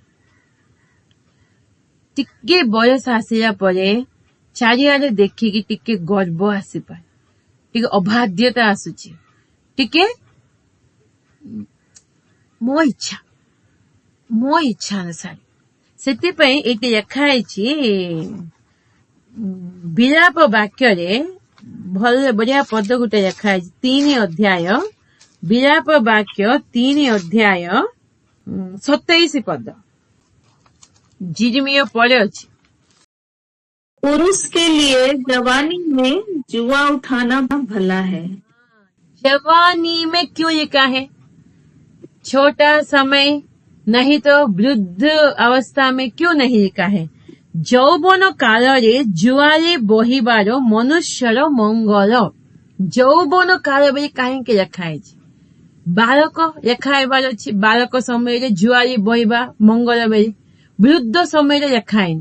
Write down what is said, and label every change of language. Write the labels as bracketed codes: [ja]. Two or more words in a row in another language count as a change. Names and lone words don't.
[or] ଟିକେ ବୟସ ଆସିଲା ପରେ ଚାରିଆଡେ ଦେଖିକି ଟିକେ ଗର୍ବ ଆସିପାରେ, ଟିକେ ଅବାଧ୍ୟତା ଆସୁଛି, ଟିକେ ମୋ ଇଚ୍ଛା ଅନୁସାରେ। ସେଥିପାଇଁ ଏଇଠି ଲେଖା ହେଇଛି ବିଳାପ ବାକ୍ୟରେ, ଭଲ ବଢିଆ ପଦ ଗୋଟେ ଲେଖା ହେଇଛି, 3 ଅଧ୍ୟାୟ ବିଳାପ ବାକ୍ୟ 3 ଅଧ୍ୟାୟ 27 ପଦ। [hi] जिरमिया पड़े अच्छी। पुरुष के लिए जवानी में जुआ उठाना भला है। जवानी में क्यों लिखा है? छोटा समय नहीं तो वृद्ध अवस्था में क्यों नहीं लिखा है? [or] ଯୌବନ କାଳରେ ଜୁଆରେ ବହିବାର ମନୁଷ୍ୟର ମଙ୍ଗଳ। ଯୌବନ କାଳ ବୋଲି କାହିଁକି ଲେଖା ହେଇଛି? ବାଳକ ଲେଖା ହେବାର ଅଛି, ବାଳକ ସମୟରେ ଜୁଆରେ ବହିବା ମଙ୍ଗଳ ବୋଲି। ବୃଦ୍ଧ ସମୟରେ ଲେଖା ହେଇନି।